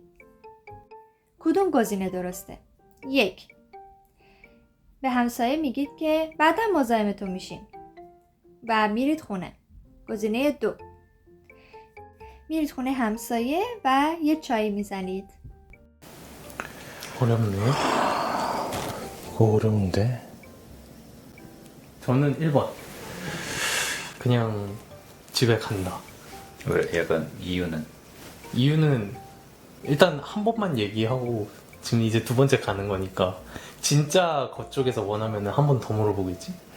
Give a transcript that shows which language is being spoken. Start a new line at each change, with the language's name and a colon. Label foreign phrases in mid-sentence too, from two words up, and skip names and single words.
Persian: کدوم گزینه درسته؟ 1. به همسایه میگید که بعدا مزاحمتون میشیم و میرید خونه. گزینه 2. میرید خونه همسایه و یه چای میزنید.
Korean: 어렵네. 그거 어려운데. 저는 1번. 그냥 집에 간다. 왜? 약간 이유는? 이유는 일단 한 번만 얘기하고 지금 이제 2번째 가는 거니까 진짜 그쪽에서 원하면 한 번 더 물어보겠지?